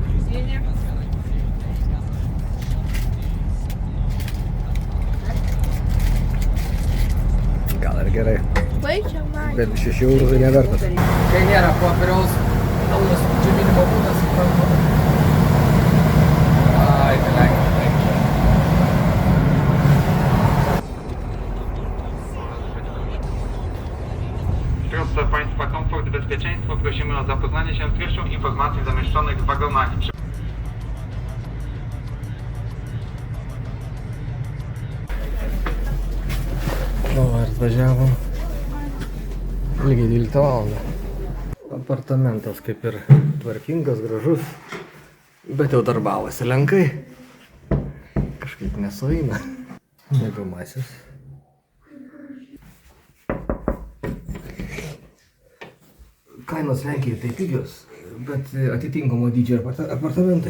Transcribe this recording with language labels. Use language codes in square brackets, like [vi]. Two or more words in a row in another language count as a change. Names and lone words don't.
[lt] Gal ir gerai. Bet 6 eurų tai nevertas. Kai nėra popieriaus, naujas džiovinimo būdas, suprantu. Ai, kalengi. [pl] Proszę Państwa, komfort i bezpieczeństwo, prosimy o zapoznanie się z pierwszą informacją zamieszczonych w wagonach. [lt] O, atvažiavom. Lygiai 12 valandą. Apartamentas kaip ir tvarkingas, gražus, bet jau darbavosi lenkai. Kažkaip nesueina. Mėgamasis. Kainos Lenkijai tai pigios, bet atitinkamo dydžio apartamentai.